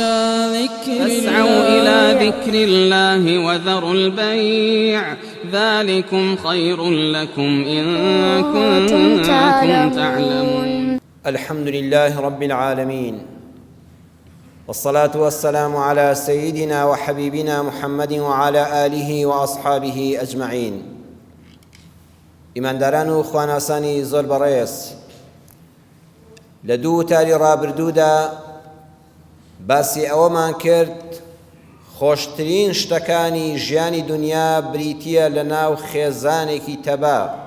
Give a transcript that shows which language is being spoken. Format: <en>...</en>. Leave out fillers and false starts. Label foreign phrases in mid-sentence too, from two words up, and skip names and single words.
<ar>إلى ذكر الله وذروا البيع ذلكم خير لكم إن كنتم تعلمون. الحمد لله رب العالمين، والصلاة والسلام على سيدنا وحبيبنا محمد وعلى آله وأصحابه أجمعين.</ar> <ckb>ئیمانداران و خواناسانی زۆر بەڕێز، لە دوو تاری ڕابردوودا باسی ئەوەمان کرد خۆشترین شتەکانی ژیانی دنیا بریتیە لە ناو خێزانێکی تەبا،</ckb>